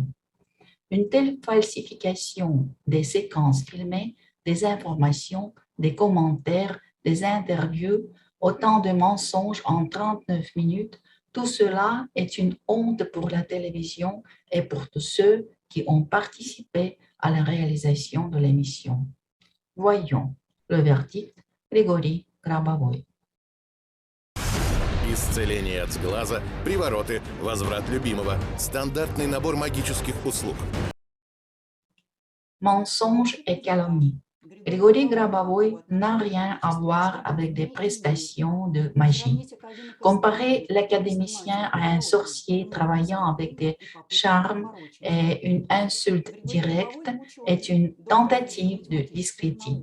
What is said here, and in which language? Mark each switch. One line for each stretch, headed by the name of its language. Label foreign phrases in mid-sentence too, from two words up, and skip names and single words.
French: Une telle falsification des séquences filmées, des informations, des commentaires, des interviews, autant de mensonges en 39 minutes, tout cela est une honte pour la télévision et pour tous ceux qui ont participé à la réalisation de l'émission. Voyons le verdict,
Russian: Григорий Грабовой. Исцеление от сглаза, привороты, возврат любимого. Стандартный набор магических услуг.
French: Mensonges et calomnies. Grigori Grabavoy n'a rien à voir avec des prestations de magie. Comparer l'académicien à un sorcier travaillant avec des charmes et une insulte directe est une tentative de discrédit.